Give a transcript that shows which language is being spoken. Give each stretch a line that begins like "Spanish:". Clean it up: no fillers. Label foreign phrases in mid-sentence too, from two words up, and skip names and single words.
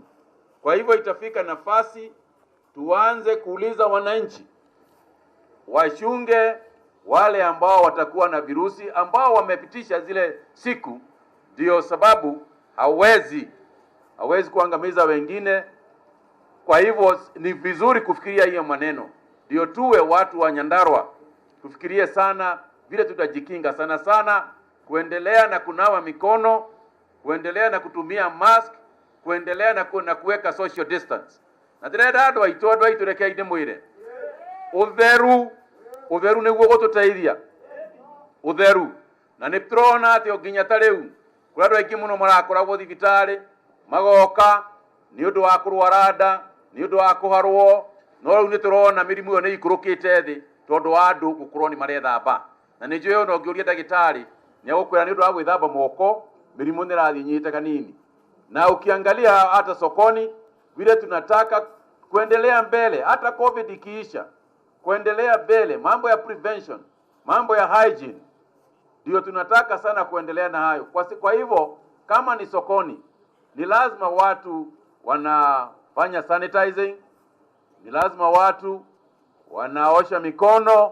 Swahili: Kwa hivyo itafika nafasi tuanze kuuliza wananchi washunge wale ambao watakuwa na virusi ambao wamepitisha zile siku, ndio sababu hawezi kuangamiza wengine. Kwa hivyo ni vizuri kufikiria hiyo maneno, ndio tuwe watu wa Nyandarua tufikirie sana vile tutajikinga, sana kuendelea na kunawa mikono, kuendelea na kutumia mask, kuendelea na kuweka
English: social distance.
Kikuyu: Na direda andũ aitũ reke inde mwire utheru nĩguo gũtũteithia utheru. Na nĩ tũrona atĩ nginya ta rĩu kũrĩ andũ aingĩ mũno marakoragwo thibitarĩ magoka nĩ ũndũ wa kũrwara nda, nĩ ũndũ wa kũharwo, no rĩu nĩ tũrona mĩrimũ ĩyo nĩ ikũrũkĩte thĩ tondũ wa andũ gũkorwo nĩ marethamba. Na nĩ njũĩ ona ũngĩũria ndagĩtarĩ nĩ agũkwĩra nĩ ũndũ wa gwĩthamba moko mĩrimũ nĩ ĩrathiĩ nyite kanini.
Swahili: Na ukiangalia hata sokoni vile tunataka kuendelea mbele, hata COVID ikiisha, kuendelea mbele, mambo ya prevention, mambo ya hygiene, ndio tunataka sana kuendelea na hayo. Kwa hivyo kama ni sokoni, ni lazima watu wanafanya sanitizing, ni lazima watu wanaosha mikono.